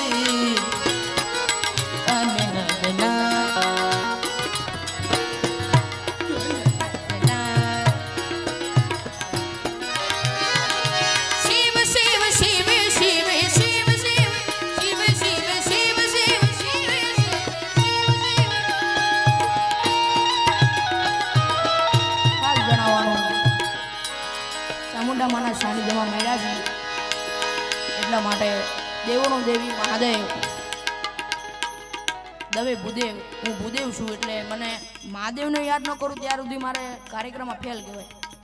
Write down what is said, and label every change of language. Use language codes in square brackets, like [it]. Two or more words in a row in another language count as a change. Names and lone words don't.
[hi] अनहद नाद शिव शिव शिव शिव शिव शिव शिव शिव शिव शिव शिव [gu] ખાસ જણાવવાનું ચામુંડા માના સાનિધ્યમાં મળ્યા છે એટલા માટે દેવોનો દેવી મહાદેવ દવે ભૂદેવ હું ભૂદેવ છું એટલે મને મહાદેવને યાદ ન કરું ત્યાર સુધી મારે કાર્યક્રમમાં ફેલ કહેવાય